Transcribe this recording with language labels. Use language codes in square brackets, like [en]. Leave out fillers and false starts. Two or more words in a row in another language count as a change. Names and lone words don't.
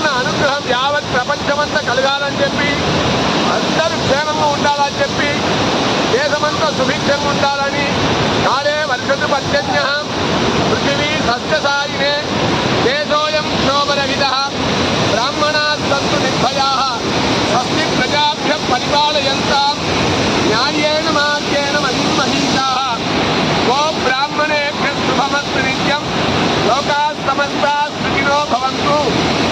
[te] అనుగ్రహం యావత్ ప్రపంచమంతా కలగాలని చెప్పి అందరూ క్షేమంగా ఉండాలని చెప్పి దేశమంతా సుభిక్షంగా ఉండాలని [sa] కాలే వర్షతు పర్జన్య పృథివీ సస్యసాయినే దేశోయం క్షోభరహితః బ్రాహ్మణాः సంతు నిర్భయాः స్వస్తి ప్రజాభ్యః పరిపాలయంతాం న్యాయేన మార్గేణ మహిమహీషాः గో బ్రాహ్మణేభ్యः శుభమస్తు నిత్యం లోకాः సమస్తాः సుఖినో భవంతు.